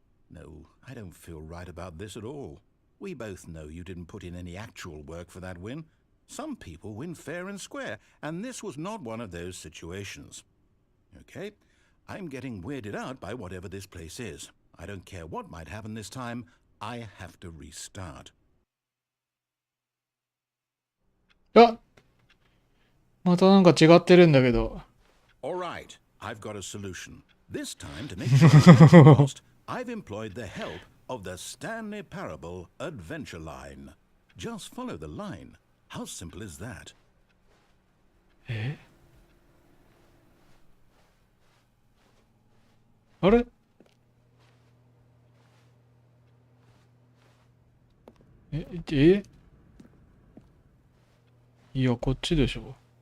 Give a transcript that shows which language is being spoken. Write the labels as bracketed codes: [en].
[en] No, I don't feel right about this at all. We both know you didn't put in any actual work for that win. Some people win fair and square, and this was not one of those situations. Okay, I'm getting weirded out by whatever this place is. I don't care what might happen this time. I have to restart. [ja] あまたなんか違ってるんだけど。 [en] All right, I've got a solution. This time, to make sure I'm not lost, I've employed the help of the Stanley Parable Adventure Line. Just follow the line. How simple is that? [ja] えあれいや、こっちでしょ。